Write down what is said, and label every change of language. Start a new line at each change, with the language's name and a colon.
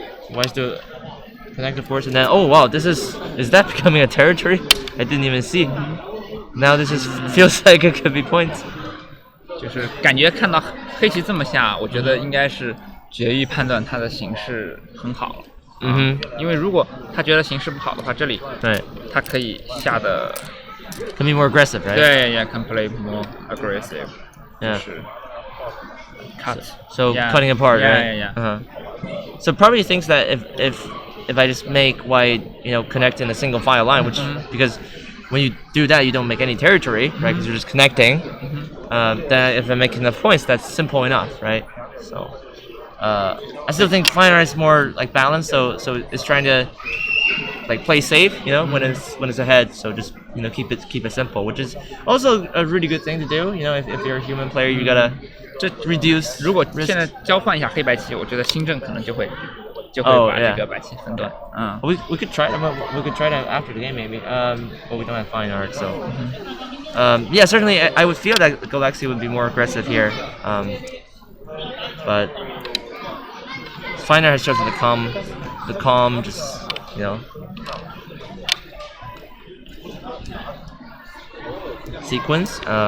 English: White's do connective force, and then oh wow, is that becoming a territory? I didn't even see. Now this just feels like it could be points.
Chinese: 就是感觉看到黑棋这么下，我觉得应该是决议判断他的形势很好。因为如果他觉得形势不好的话，这里他可以下的
English: Can be more aggressive, right? 对 can play more aggressive. Yeah. Cut. So cutting apart, right? Yeah. So probably thinks that if I just make white, connect in a single file line, which because when you do that, you don't make any territory, right? Because you're just connecting. Then if I make enough points, that's simple enough, right? So I still think FineArt is more like balanced. So it's trying to like play safe, when it's ahead. So just keep it simple, which is also a really good thing to do. If you're a human player, you gotta reduce.
Chinese: 如果现在交换一下黑白棋，我觉得新政可能就会把这个白棋分断。
English: We could try them. We could try them after the game maybe. But we don't have FineArt, so. Yeah, certainly I would feel that Golaxy would be more aggressive here. But FineArt has chosen the calm, just sequence.